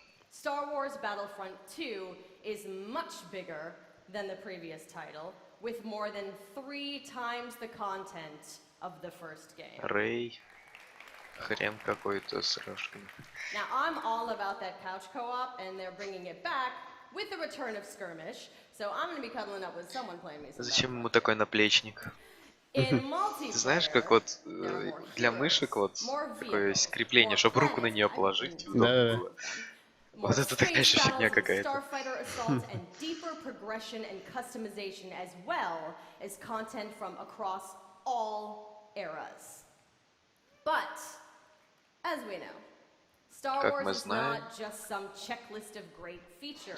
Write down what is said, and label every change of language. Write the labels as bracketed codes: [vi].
[en] Star Wars Battlefront 2 is much bigger than the previous title, with more than 3 times the content of the first game. [ru] Рэй. Хрен какой-то с рожками. [en] Now, I'm all about that couch co-op, and they're bringing it back with the return of Skirmish, so I'm going to be cuddling up with someone playing me some [ru] Зачем ему такой наплечник? Ты знаешь, как вот для мышек вот такое крепление, чтобы руку на нее положить, удобно было. Вот это такая же фигня какая-то. [en] Starfighter Assault and deeper progression and customization as well as content from across all eras. But, as we know, Star Wars is not just some checklist of great features.